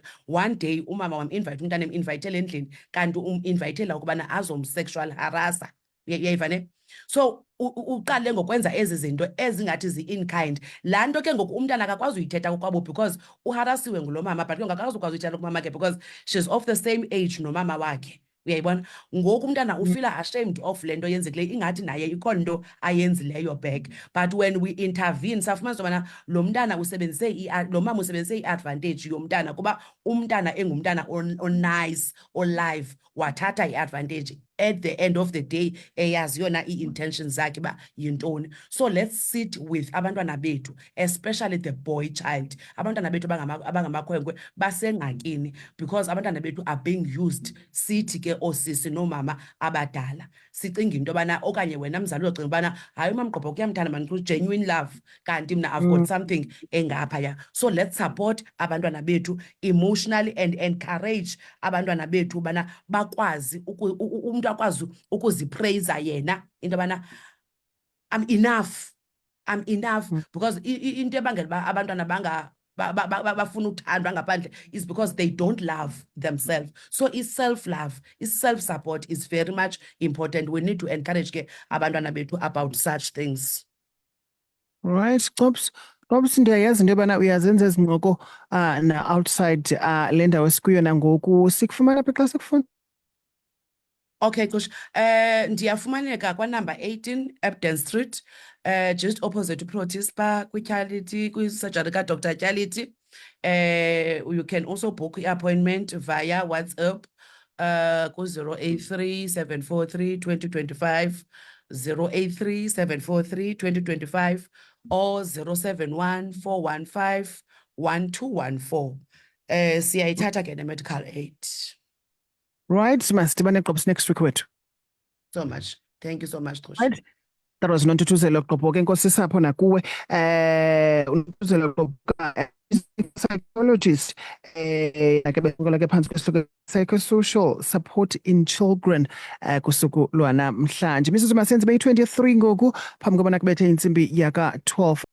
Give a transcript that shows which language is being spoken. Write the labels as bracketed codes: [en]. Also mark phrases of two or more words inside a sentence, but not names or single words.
[xh] One day umama wam-invite umntana em-invitele endlini kanti invitela ukubana azomsexual harassa. Uyayiva ne? So uqale ngokwenza ezi zinto ezingathi zi-in kind. Laa nto ke ngoku umntana akakwazi uyithetha kokwabo because uharasiwe ngulo mama, but ke ngakakwazi ukwazi uyithetha kumama ke because she's of the same age nomama wakhe. Uyayibona? Ngoku umntana ufila [en] ashamed of [xh] le nto yenzekileyo ingathi naye ikhona into ayenzileyo back. [en] But when we intervene [xh] safumanisa ubana lo mntana lo mama usebenzise i-advantage yomntana kuba umntana engumntana on-nice, olive, wathatha i-advantage. [en] At the end of the day, [xh] eyazi yona i-intentions zakhe ba yintoni. [en] So let's sit with [xh] abantwana bethu, [en] especially the boy child. [xh] Abantwana bethu abangamakhwenkwe basengxakini because abantwana bethu [en] are being used. [xh] Sithi ke osisi nomama abadala sicinga into yobana okanye wena mzali uyocinga ubana hayi umama Gqobhoka uyamthanda man, [en] genuine love, [xh] kanti mna [en] I've got something [xh] engaphaya. [en] So let's support [xh] abantwana bethu [en] emotionally and encourage [xh] abantwana bethu bana bakwazi umuntu akwazi ukuzipraise yena into yobana [en] I'm enough, [xh] because into ebangela uba abantwana bafuna uthandwa ngaphandle [en] is because they don't love themselves. So self-love, self-support is very much important. We need to encourage ke [xh] abantwana bethu [en] about such things. Right, [xh] Gqobs, ndiyayazi into yobana uyazenza ezi ncoko na-outside le ndawo esikuyo nangoku. Sikufumana apha xa sikufuna? Okay, Kush. Ndiyafumaneka kwa-number 18 Ebden Street, [en] just opposite [xh] Protea Spa, kwi-surgery ka-Dr. Tyaliti. [en] You can also book i-appointment via WhatsApp ku-083 743 2025, 083 743 2025, or 071 415 1214. [xh] Siyayithatha ke ne-medical aid. Right, masidibane Gqobs [en] next week [xh] wethu. [en] So much. Thank you so much, Tush. [xh] Right. [en] That was [xh] noNtuthuzelo Gqobhoka, enkosi sapho nakuwe. uNtuthuzelo Gqobhoka, psychologist ke beqokola ke phansi kwesihloko [en] psychosocial support in children [xh] kusuku lwanamhlanje. Imizuzu masenze beyi-23 ngoku phambi kobana kubethe intsimbi yaka-12.